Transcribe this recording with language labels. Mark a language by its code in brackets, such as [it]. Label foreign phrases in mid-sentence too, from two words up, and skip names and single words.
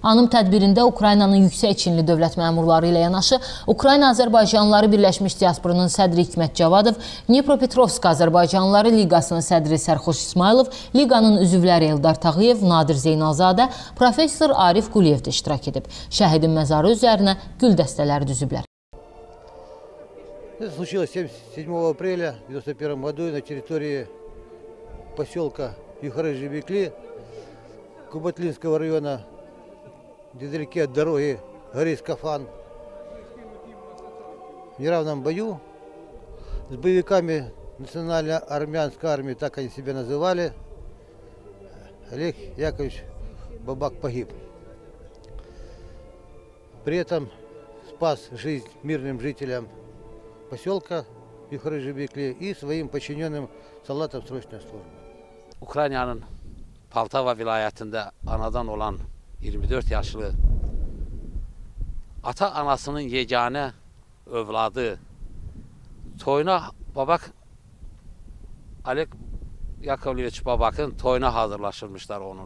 [az] Anım tədbirində Ukraynanın yüksək çinli dövlət məmurları ilə yanaşı Ukrayna Azərbaycanlıları Birləşmiş Diasporunun sədri Hikmət Cavadov, Dnepropetrovsk Azərbaycanlıları Liqasının sədri Sərxoş İsmailov, Liqanın üzvləri Eldar Tağıyev, Nadir Zeynalzadə, professor Arif Quliyev də iştirak edib. Şəhidin məzarı üzərinə gül dəstələri düzüblər. [ru] Это случилось 7 апреля 1991 году на территории поселка Юхары-Жебекли Кубатлинского района, недалеко от дороги Горис-Кафан. В неравном бою с боевиками национальной армянской армии, так они себя называли, Олег Яковлевич Бабак погиб. При этом спас жизнь мирным жителям поселка Юхары-Жебекли и своим подчиненным солдатам срочной службы. [az] Ukraynanın Poltava vilayətində anadan olan 24 yaşlı ata-anasının yeganə övladı toyuna Babak Oleg Yakovleviç Babakın toyuna hazırlaşırmışlar onun.